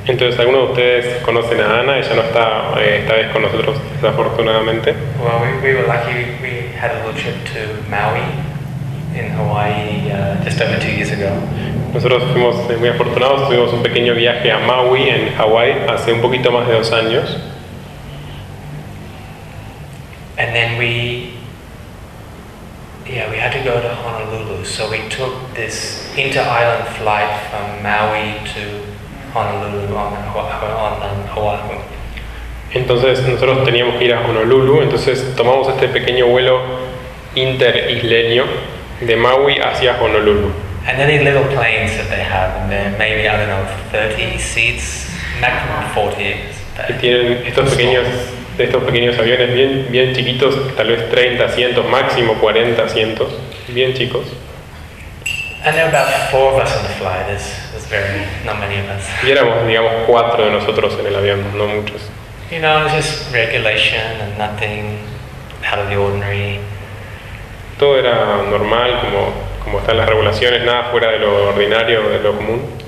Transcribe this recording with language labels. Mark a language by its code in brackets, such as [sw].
[es] Entonces, ¿algunos de ustedes conocen a Ana? Ella no está esta vez con nosotros, desafortunadamente. [en] Well, we were lucky. We had a little trip to Maui in Hawaii just over 2 years ago. [es] Nosotros fuimos muy afortunados, tuvimos un pequeño viaje a Maui, en Hawaii, hace un poquito más de 2 años. [en] And then we had to go to Honolulu, so we took this inter-island flight from Maui to Honolulu on Oahu. [es] Entonces nosotros teníamos que ir a Honolulu, entonces tomamos este pequeño vuelo inter-isleño de Maui hacia Honolulu. [en] And any little planes that they have, and they're maybe, I don't know, 30 seats, maximum 40. [es] Y tienen estos pequeños aviones bien chiquitos, tal vez 30 asientos, máximo 40 asientos, bien chicos. [en] And there were about 4 of us on the flight. It was very not many of us. [es] Y éramos, digamos, 4 de nosotros en el avión, no muchos. [en] You know, just regulation and nothing out of the ordinary. [es] Todo era normal, como están las regulaciones, nada fuera de lo ordinario, de lo común.